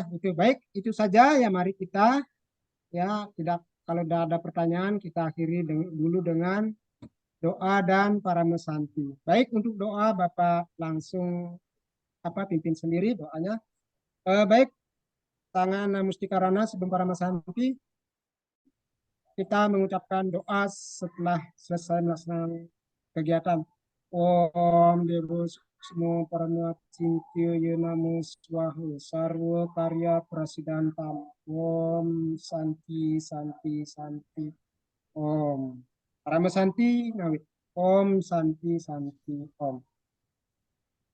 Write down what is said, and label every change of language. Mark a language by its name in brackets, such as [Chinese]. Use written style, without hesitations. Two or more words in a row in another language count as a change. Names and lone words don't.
[Indonesian] Itu baik, itu saja ya mari kita ya tidak kalau tidak ada pertanyaan kita akhiri dulu dengan doa dan para mesanti. Baik untuk doa Bapak langsung pimpin sendiri doanya. Baik tangan Mustikarana sebelum para mesanti kita mengucapkan doa setelah selesai melaksanakan kegiatan. [Sanskrit] Om Dewa Semua Parama Cintya Yenamo Swahu Sarwa Karya Prasidantam. Om Santi Santi Santi. Om. Parama Santi ngawit. Om Santi Santi Om.